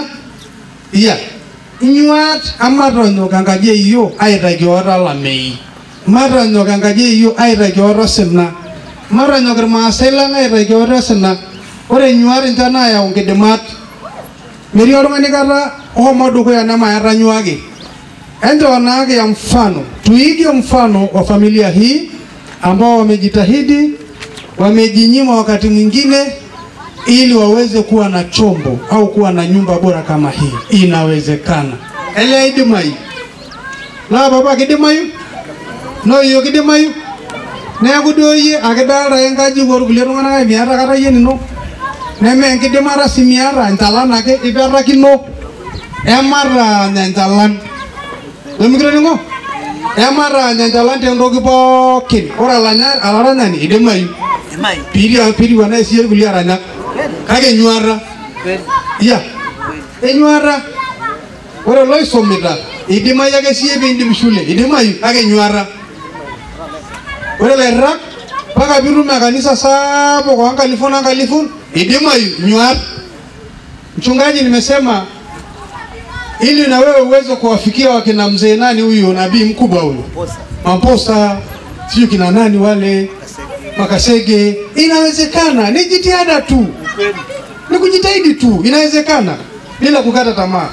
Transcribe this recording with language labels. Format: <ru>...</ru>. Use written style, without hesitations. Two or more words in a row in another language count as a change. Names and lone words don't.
<mas>Iya inyuat amatonyok enkaji eyiok aitaki ate olamei. Matonyok enkaji eyiok aitaki ate osina. Matonyok irmaasai lang aitaki ate osina. Ore nyuat ninche naayau nkidimat. Metii oltung'ani kata ohomo dukuya nemayatanyuaki. Enjo naake</mas> <sw>ya mfano, tuige mfano wa familia hii ambao wamejitahidi, wamejinyima wakati mwingine ili waweze kuwa na chombo au kuwa na nyumba bora kama hii. Inawezekana.</sw> <mas>Ele idimai. La baba kidimayu. No iyo kidimayu. Neeku duo yie akidalta enkaji kulie tung'anak miata kata yie nino. Neme enkidimata sii miata enchalan ake ipetakino. Emata nyanchalan. Lemikitoning'o? Emata nyanchalan tentoki pookin. Ore alaranyani idimayu. Piriwa na esiye kulie aranyak. Kake nyuata. Iya. Enyuata. Ore loisomita idimayu ake siye piindim shule. Idimayu kake nyuata. Ore lairrak mpaka piitum kanisa sapuk onkalifuni idimayu nyuat.</mas> <sw>Mchungaji nimesema ili na wewe uweze kuwafikia wakina mzee nani huyo nabii mkubwa huyo Mamposa sio kina nani wale Makasege. Inawezekana, ni jitihada tu, ni kujitahidi tu, inawezekana bila kukata tamaa.</sw>